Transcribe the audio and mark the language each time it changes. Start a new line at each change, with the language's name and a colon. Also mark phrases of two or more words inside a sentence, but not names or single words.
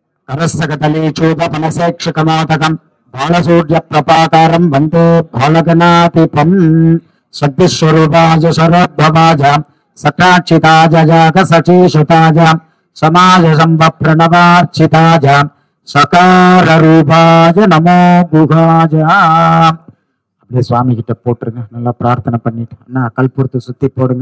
Sanskrit: करस्तकतलीचूतपनसेक्षकमातकम् बालसूर्यप्रपाकारम् वन्दे बालगणाधिपम् सद्विस्वरूपाय शरोद्भवाय सटाक्षिताय जागसचीषुताय समाजसम्भप्रणवार्चिताय सकाररूपाय नमो गुहाय.
Tamil: அப்படியே சுவாமி கிட்ட போட்டுருங்க. நல்லா பிரார்த்தனை பண்ணிட்டு அண்ணா கல்பூரத்தை சுத்தி போடுங்க.